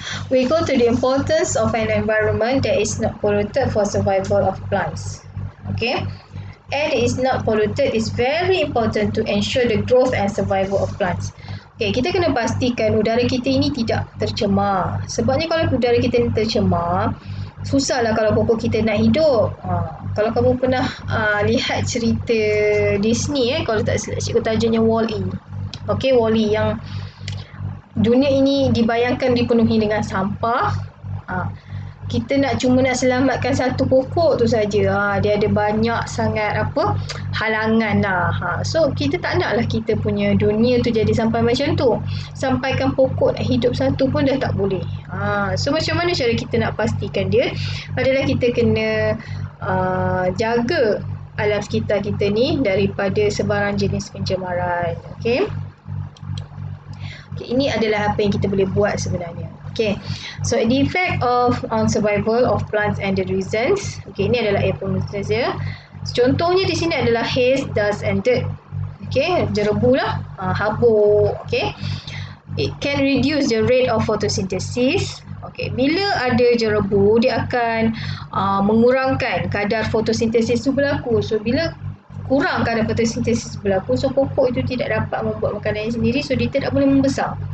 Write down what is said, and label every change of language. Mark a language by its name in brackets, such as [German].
[English] We go to the importance of an environment that is not polluted for survival of plants. Okay, air that is not polluted is very important to ensure the growth and survival of plants. [Malay] Okay, kita kena pastikan udara kita ini tidak tercemar. Sebabnya kalau udara kita ini tercemar, susahlah kalau pokok kita nak hidup. Kalau kamu pernah lihat cerita Disney, kalau tak silap cikgu tajuknya Wall-E. Okay, Wall-E yang dunia ini dibayangkan dipenuhi dengan sampah. Kita cuma nak selamatkan satu pokok tu saja. Dia ada banyak sangat halangan lah. So kita tak naklah kita punya dunia tu jadi sampai macam tu. Sampaikan pokok nak hidup satu pun dah tak boleh. So macam mana cara kita nak pastikan dia? Adalah kita kena jaga alam sekitar kita ni daripada sebarang jenis pencemaran. Okay, ini adalah apa yang kita boleh buat sebenarnya. [English] Okay, so the effect on survival of plants and the reasons. [Malay] Okay, ini adalah air pollutants ya. Contohnya di sini adalah [English] haze, dust and dirt. [Malay] Okay, jerebu lah, habuk. [English] Okay, it can reduce the rate of photosynthesis. [Malay] Okay, bila ada jerebu, dia akan mengurangkan kadar fotosintesis itu berlaku. So bila kurang kadar fotosintesis berlaku, so pokok itu tidak dapat membuat makanannya sendiri, so dia tidak boleh membesar.